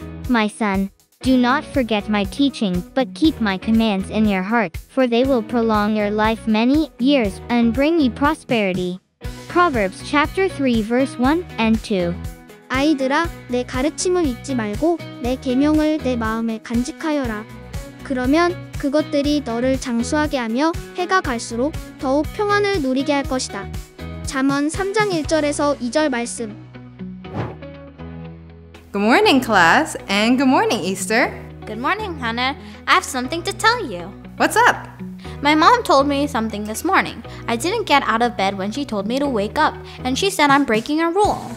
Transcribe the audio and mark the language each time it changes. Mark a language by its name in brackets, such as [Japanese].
[English] My son, do not forget my teaching, but keep my commands in your heart, for they will prolong your life many years and bring you prosperity. Proverbs chapter 3 verse 1 and 2. [Korean] 아이들아, 내 가르침을 잊지 말고 내 계명을 내 마음에 간직하여라. 그러면 그것들이 너를 장수하게 하며 해가 갈수록 더욱 평안을 누리게 할 것이다. 잠언 3장 1절에서 2절 말씀. [English] Good morning, class, and good morning, Easter. Good morning, Hannah. I have something to tell you. What's up? My mom told me something this morning. I didn't get out of bed when she told me to wake up, and she said I'm breaking a rule.